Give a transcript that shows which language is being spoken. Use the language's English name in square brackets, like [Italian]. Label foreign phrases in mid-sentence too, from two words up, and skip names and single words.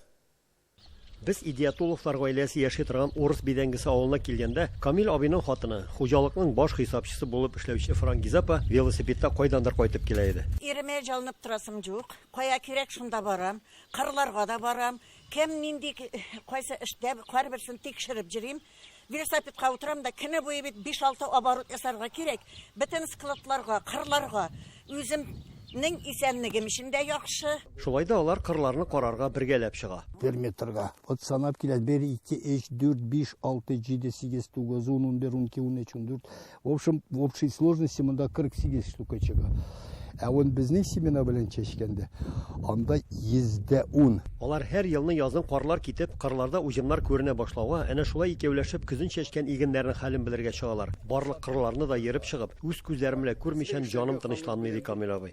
[Tatar] Без Идиятулловлар гаиләсе яши торган Урыс бидәнгесе авылына килгәндә, Камил абыйның хатыны, хуҗалыкның баш хисапчысы булып эшләүче Франгизапа велосипедта кайдандыр кайтып килә иде. Иреме җалынып торасым юк. Кая кирәк шунда барам. Кырларга да барам. Кем нинди кайсы эштә һәрберсен тикшереп җирим. Велосипедка утырам да көне буе бит 5-6 оборот ясарга кирәк. Бөтен складларга, кырларга үзем Нің исәнлігім үшін де яқшы. Шулай да алар кырларны карарга бергәләп чыга. Периметрга. Вот санап келеді. 1, 2, 3, 4, 5, 6, 7, 8, 9, 10, 11, 12, 13, 14. [Russian] В общем, в общей сложности [Tatar] мында 48 штука чыга. Ә он безнең семена белән чәчкәндә, анда 110. Алар һәр елны язын карлар китеп, кырларда уҗымнар күренә башлауга, әнә шулай икәүләшеп көзен чәчкән игеннәрнең хәлен белергә чыгалар. Барлык кырларны да йөреп чыгып, үз күзләрем белән күрмичән җаным тынычланмый, ди Камил абый.